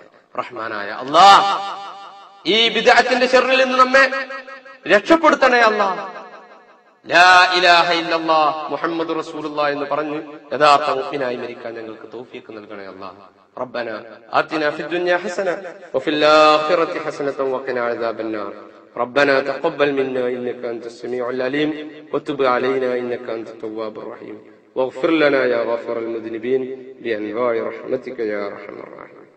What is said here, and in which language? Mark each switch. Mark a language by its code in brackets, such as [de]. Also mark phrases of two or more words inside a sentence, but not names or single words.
[ml] റഹ്മാനായ അല്ലാഹ്, ഈ ബിദ്അത്തിന്റെ ശർറിൽ നിന്ന് നമ്മെ രക്ഷപ്പെടുത്തണേ അല്ലാഹ്. [ar] لا إله إلا الله محمد رسول الله [ml] എന്ന് പറഞ്ഞ് യഥാർത്ഥ മുഅ്മിനായി മരിക്കാൻ ഞങ്ങൾക്ക് തൗഫീഖ് നൽകണേ അല്ലാഹ്. [ar] ربنا آتنا في الدنيا حسنة وفي الآخرة حسنة وقنا عذاب النار. ربنا تقبل منا إنك أنت السميع العليم وتب علينا إنك أنت التواب الرحيم واغفر لنا يا غافر المذنبين بأنواع رحمتك يا أرحم الراحمين.